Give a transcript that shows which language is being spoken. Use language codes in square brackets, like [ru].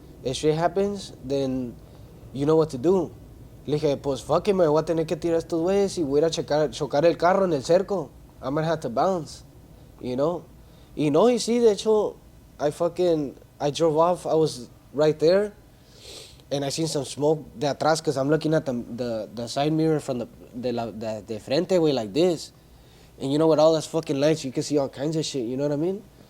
[en] If shit happens, then you know what to do. [es] Le dije, pues [en] fuck it, [es] me voy a tener que tirar estos güeyes y voy a ir a chocar el carro en el cerco. [en] I'm gonna have to bounce, you know. [es] Y no, y sí, de hecho, [en] I drove off, I was right there, and I seen some smoke [es] de atrás, [en] because I'm looking at the side mirror from [es] de frente, güey, [en] like this. And you know, with all those fucking lights, you can see all kinds of shit, you know what I mean?